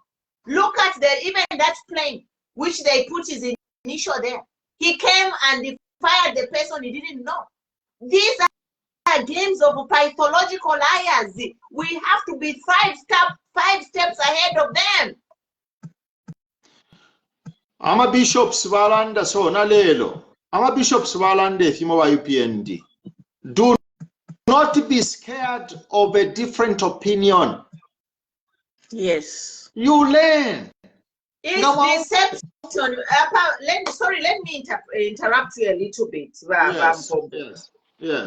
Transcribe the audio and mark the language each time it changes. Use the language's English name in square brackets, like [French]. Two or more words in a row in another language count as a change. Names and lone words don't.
[English] Look at even that plane which they put his initial there. He came and he fired the person he didn't know. These are games of pathological liars. We have to be 5 steps ahead of them. [Bemba] Ama bishops balanda so na lelo. Ama bishops balanda efimo wa UPND. [English] Do not be scared of a different opinion. Yes. You learn. It's deception. Let me interrupt you a little bit. Yes.